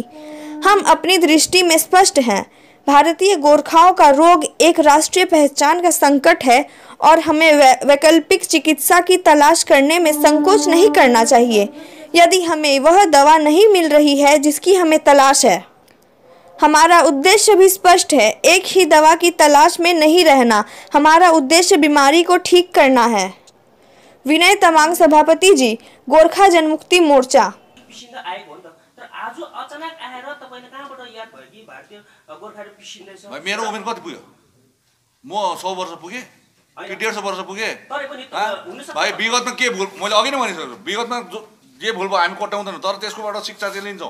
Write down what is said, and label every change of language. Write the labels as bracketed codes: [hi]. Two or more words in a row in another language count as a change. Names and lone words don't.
[hi] हम अपनी दृष्टि में स्पष्ट हैं। भारतीय गोरखाओं का रोग एक राष्ट्रीय पहचान का संकट है और हमें वैकल्पिक चिकित्सा की तलाश करने में संकोच नहीं करना चाहिए। यदि हमें वह दवा नहीं मिल रही है जिसकी हमें तलाश है। हमारा उद्देश्य भी स्पष्ट है, एक ही दवा की तलाश में नहीं रहना। हमारा उद्देश्य बीमारी को ठीक करना है। विनय तमाङ सभापति जी, गोर्खा जनमुक्ति मोर्चा। [ne] पिसिँदै आएको हो नि त, तर आज अचानक आएर तपाईले कहाँबाट याद भयो कि भारतीय गोर्खाहरू पिसिँदैछ? मेरो उमेर कति पुग्यो? म 100 वर्ष पुगेँ कि 150 वर्ष पुगेँ? भाइ विगतमा के भुल, मैले अघि नै भनिसकेको छु, विगतमा जे भुल भयो हामी कोट्याउँदैनौँ, तर त्यसकोबाट शिक्षा चाहिँ लिन्छौँ।